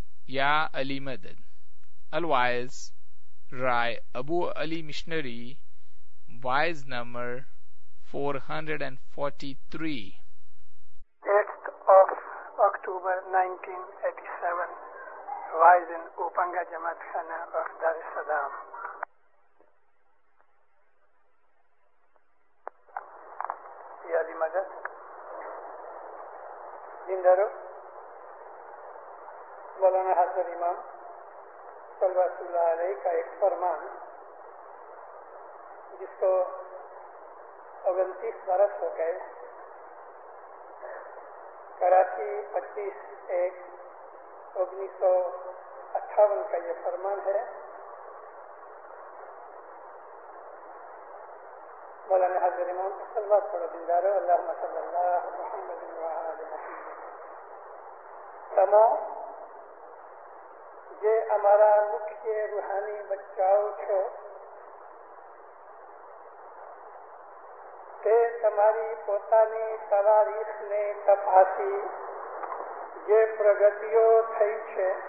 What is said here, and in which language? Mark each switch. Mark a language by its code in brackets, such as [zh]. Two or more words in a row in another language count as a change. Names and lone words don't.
[ur] یا علی مدد. الوائز رائے ابو علی مشنری, وائز نمبر 443. [en] 8th of October 1987, wise in Upanga Jamaat Khana of Dar es Salaam. [ur] یا علی مدد, Jindaro, مولانا حضرت امام صلوات اللہ علیہ کا ایک فرمان جس کو 29 برس ہو گئے, کراچی 25/1/1958 کا یہ فرمان ہے. مولانا حضرت امام کو صلوات پڑھو دیندارو, [ar] اللہم صلی اللہ محمد وآل محمد. [gu] تمو જે અમારા મુખ્ય રૂહાની બચ્ચાઓ છો તે તમારી પોતાની તવારીખને તપાસી જે પ્રગતિઓ થઈ છે